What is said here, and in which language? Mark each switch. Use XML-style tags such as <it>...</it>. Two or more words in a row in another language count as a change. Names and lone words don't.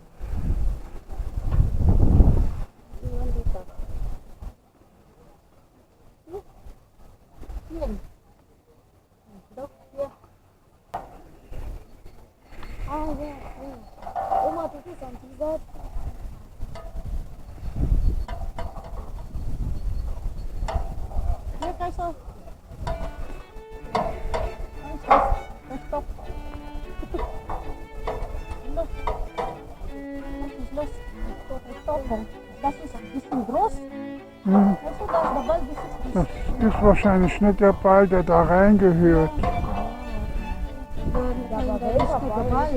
<tl>Iwan dito. Yan.</tl> <en>Dok, yeah.</en> <de>Ah, ja. Oma, das ist an dieser.</de> <en>Here, guys, oh. Stop.</en> <de>Los. Das ist ein bisschen groß. Also das der Ball, Das ist wahrscheinlich nicht der Ball, der da reingehört. der richtige Ball.</de>